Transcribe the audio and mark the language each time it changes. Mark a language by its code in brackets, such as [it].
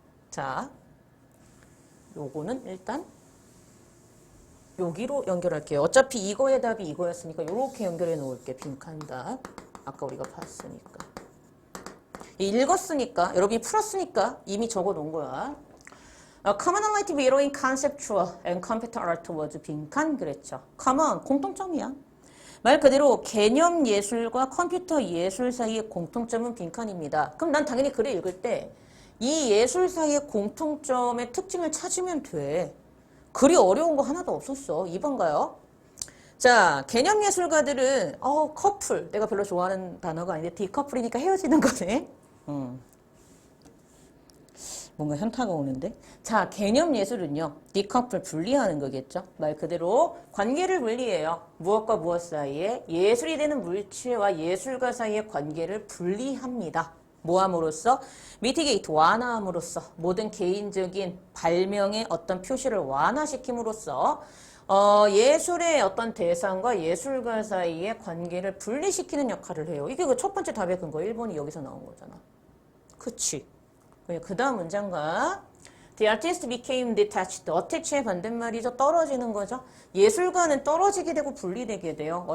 [ko] 자, 요거는 일단 여기로 연결할게요. 어차피 이거의 답이 이거였으니까 이렇게 연결해 놓을게. 빈칸 답. 아까 우리가 봤으니까. 읽었으니까, 여러분이 풀었으니까 이미 적어 놓은 거야. [en] Commonality between conceptual and computer art was [ko] 빈칸 그랬죠. Common, 공통점이야. 말 그대로 개념 예술과 컴퓨터 예술 사이의 공통점은 빈칸입니다. 그럼 난 당연히 글을 읽을 때 이 예술 사이의 공통점의 특징을 찾으면 돼. 글이 어려운 거 하나도 없었어. 2번 가요. 자, 개념 예술가들은 커플. 내가 별로 좋아하는 단어가 아닌데 디커플이니까 헤어지는 거네. 뭔가 현타가 오는데. 자, 개념 예술은요. 디커플 분리하는 거겠죠. 말 그대로 관계를 분리해요. 무엇과 무엇 사이에 예술이 되는 물체와 예술가 사이의 관계를 분리합니다. 뭐함으로써? 미티게이트, 완화함으로써 모든 개인적인 발명의 어떤 표시를 완화시킴으로써 예술의 어떤 대상과 예술가 사이의 관계를 분리시키는 역할을 해요. 이게 그 첫 번째 답의 근거 1번이 여기서 나온 거잖아. 그치? 그 다음 문장과 [en] The artist became detached. [ko] attach의 반대말이죠. 떨어지는 거죠. 예술가는 떨어지게 되고 분리되게 돼요.